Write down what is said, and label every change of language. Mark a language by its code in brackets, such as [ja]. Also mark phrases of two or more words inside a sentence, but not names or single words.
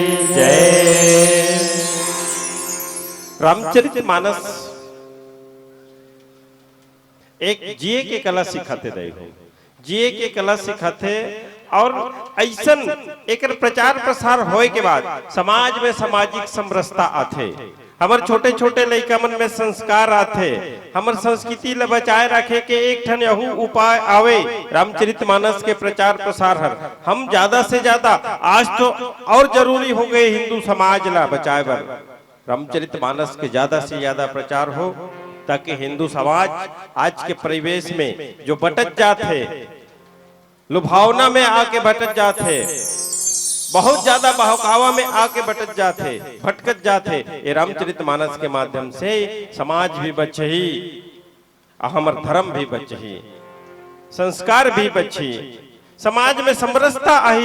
[hne] जय। रामचरितमानस एक जिए के कला सिखाते देखो, जिए के कला सिखाते और ऐसन एक प्रचार प्रसार होए के बाद समाज में सामाजिक समरसता आथे, हमर छोटे छोटे लइका मन में संस्कार आथे, हमर संस्कृति ल बचाए रखे के एक ठन यहू उपाय आवे रामचरितमानस के प्रचार प्रसार हर। हम ज्यादा से ज्यादा आज तो और जरूरी हो गए हिंदू समाज ला बचाए बर रामचरितमानस के ज्यादा से ज्यादा प्रचार हो, ताकि हिंदू समाज आज के परिवेश में जो भटक जाते, लुभावना में आके भटक जाते, बहुत ज्यादा बहकावा में आके भटकत जाते, ये रामचरितमानस के माध्यम से समाज भी बचही, हमर धर्म भी बचही, संस्कार भी बची, समाज में समरसता आई।